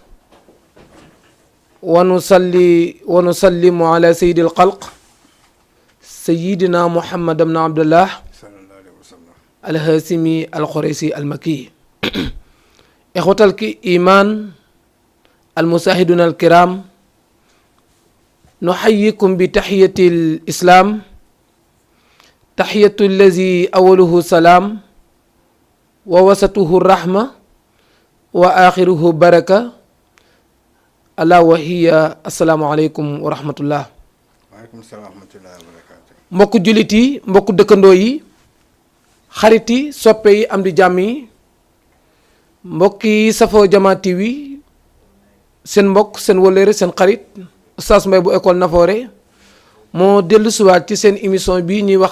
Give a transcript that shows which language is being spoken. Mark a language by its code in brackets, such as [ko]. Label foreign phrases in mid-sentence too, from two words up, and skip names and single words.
[ar] ونصلي ونسلم على سيد الخلق سيدنا محمد بن عبد الله الهاشمي القريشي المكي إخوة الإيمان المشاهدون الكرام نحييكم بتحية الإسلام تحية الذي أوله سلام ووسطه الرحمة وآخره بركة ألا وهي السلام عليكم ورحمة الله. وعليكم السلام ورحمة الله وبركاته. [wo] mbokku jullit yi mbokku dëkkandoo yi xarit yi soppe yi am di jàmm yi mbokk yi safoo Jama TV seen mbokk seen wëllëre seen xarit Oustaz Mbaye bu école Nafoore moo dellu siwaat ci seen émission bi ñuy wax